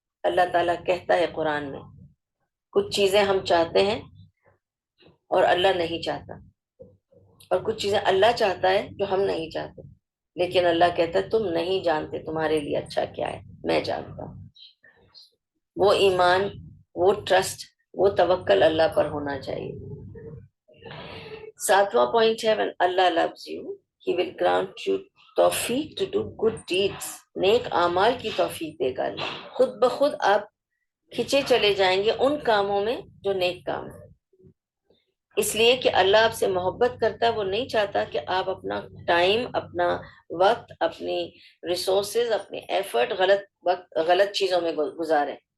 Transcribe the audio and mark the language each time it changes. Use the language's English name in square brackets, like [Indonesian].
[Urdu] اللہ تعالیٰ کہتا ہے قرآن میں کچھ چیزیں ہم چاہتے ہیں اور اللہ نہیں چاہتا، اور کچھ چیزیں اللہ چاہتا ہے جو ہم نہیں چاہتے، لیکن اللہ کہتا ہے تم نہیں جانتے تمہارے لیے اچھا کیا ہے، میں جانتا ہوں. وہ ایمان، وہ ٹرسٹ، وہ توکل اللہ پر ہونا چاہیے. 7واں پوائنٹ ہے [English] when Allah loves you he will grant you توفیق to do good deeds. [Urdu] نیک اعمال کی توفیق دے گا اللہ. خود بخود آپ کھچے چلے جائیں گے ان کاموں میں جو نیک کام ہے. اس لیے کہ اللہ آپ سے محبت کرتا ہے، وہ نہیں چاہتا کہ آپ اپنا ٹائم، اپنا وقت، اپنی ریسورسز، اپنے ایفرٹ غلط چیزوں میں گزاریں.